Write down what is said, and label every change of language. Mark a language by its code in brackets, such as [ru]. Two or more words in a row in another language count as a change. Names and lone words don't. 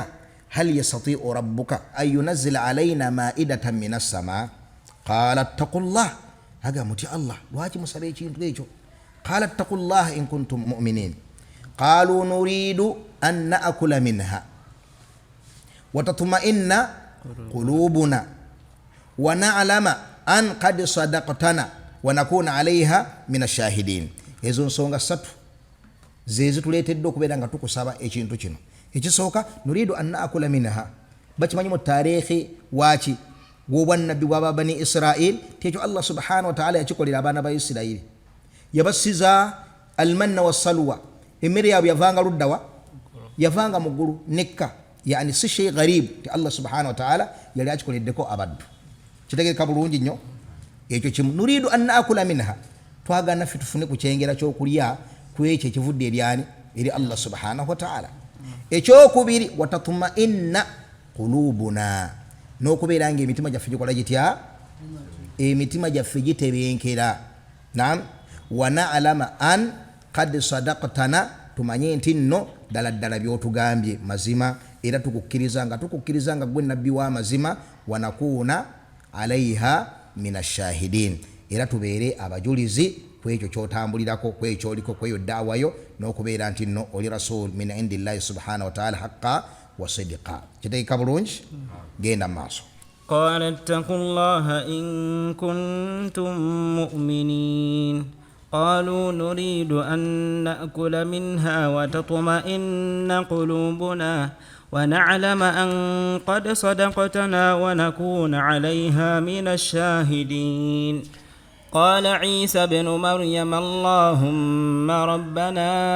[ar] هل يستطيع ربك أن ينزل علينا مائدة من السماء. قال اتقوا الله, [lg] agamba nti Allah lwaki musaba ekintu ekyo? [ar] قال اتقوا الله إن كنتم مؤمنين قالوا نريد أن نأكل منها وتطمئن قلوبنا ونعلم أن قد صدقتنا ونكون عليها من الشاهدين. [lg] Ezo nsonga ssatu zezi tuleetedde okubeera nga tukusaba ekintu kino. Ekisooka [ar] نريد أن نأكل منها, [lg] bakimanyi mu taarikhi waaki gw'obwannabbi bw'aba bani Israil tekyo [ar] الله سبحانه وتعالى [lg] yakikolera abaana ba Isiraili yabasiza [ar] المن والسلوى [lg] emmere yaabwe yavanga luddawa yavanga mu ggulu nekka yani si [ar] شيء غريب [lg] ti Allah [ar] سبحانه وتعالى [lg] yali akikoleddeko abaddu kitegeeka bulungi nnyo ekyo kimu [ar] نريد أن نأكل منها [lg] twagana ffe tufune ku kyengera ky'okulya kwekyo ekivudde eryani eri [ar] الله سبحانه وتعالى [lg] ekyokubiri [ar] وتطمئن قلوبنا [lg] n'okubeera nga emitima gyaffe gikola gitya emitima gyaffe gitebenkera naam [ar] ونعلم أن قد صدقتنا [lg] tumanye nti nno ddala ddala by'otugambye mazima era tukukkiriza nga gwe nabbi wa mazima [ar] ونكون عليها من الشاهدين [lg] era tubeere abajulizi kwekyo kyotambulirako kwekyo oliko kweyo daawayo n'okubeera nti nno oli [ar] رسول من عند الله سبحانه وتعالى حقا وصدقا [lg] kitegeeka bulungi genda maaso [ar] قال اتقوا الله إن كنتم مؤمنين قالوا نريد أن نأكل منها وتطمئن قلوبنا ونعلم أن قد صدقتنا ونكون عليها من الشاهدين قال عيسى بن مريم اللهم ربنا